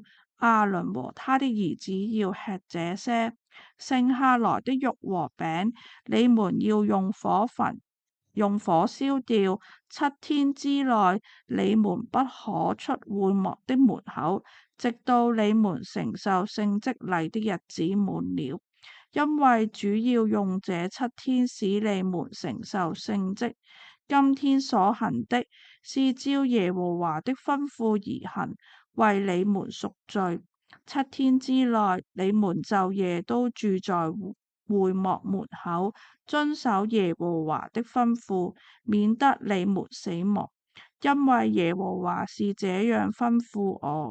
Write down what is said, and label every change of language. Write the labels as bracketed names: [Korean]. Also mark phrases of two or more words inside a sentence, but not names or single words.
[Chinese] 亞倫和他的兒子要吃這些，剩下來的肉和餅，你們要用火焚，用火燒掉。7天之內，你們不可出會幕的門口，直到你們承受性職禮的日子滿了。因為主要用這7天使你們承受性職。今天所行的，是照耶和華的吩咐而行，為你們贖罪。7天之內，你們晝夜都住在會幕門口，遵守耶和華的吩咐，免得你們死亡。因為耶和華是這樣吩咐我。